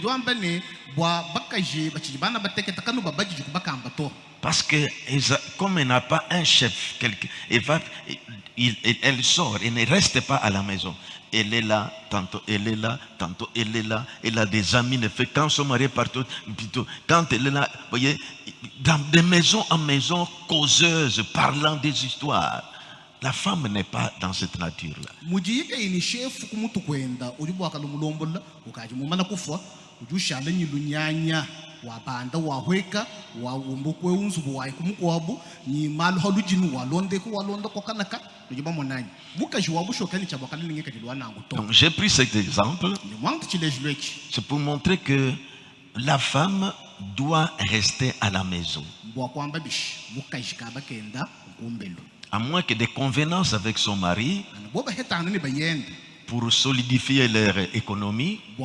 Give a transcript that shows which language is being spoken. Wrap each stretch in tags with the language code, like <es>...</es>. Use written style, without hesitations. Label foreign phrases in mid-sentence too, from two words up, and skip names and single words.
<fr>Parce que comme elle n'a pas un chef, elle sort, elle ne reste pas à la maison. Elle est là, tantôt elle est là, tantôt elle est là. Elle a des amis, quand son mari est partout, plutôt, quand elle est là, vous voyez, dans de maison en maison, causeuse, parlant des histoires. La femme n'est pas dans cette nature-là.</fr> <lua>Wabanda wahweka wawombokwe unzubu waikumukoabu ni malu halujinu walonde ko walonda kokanaka tujiba monani mukaji wabushokani chabakali ninge kadilwa nango to.</lua> <fr>Donc j'ai pris cet exemple. C'est pour montrer que la femme doit rester à la maison. À moins que des convenances avec son mari pour solidifier leur économie.</fr>